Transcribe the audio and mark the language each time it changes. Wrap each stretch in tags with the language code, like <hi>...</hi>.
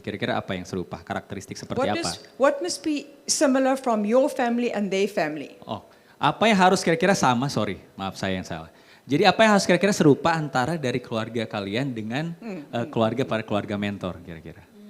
<id>Kira-kira apa yang serupa? Karakteristik seperti apa?</id> <en>What must be similar from your family and their family?</en> <id>Oh, apa yang harus kira-kira sama? Sorry, maaf saya yang salah. Jadi apa yang harus kira-kira serupa antara dari keluarga kalian dengan para keluarga mentor kira-kira?</id>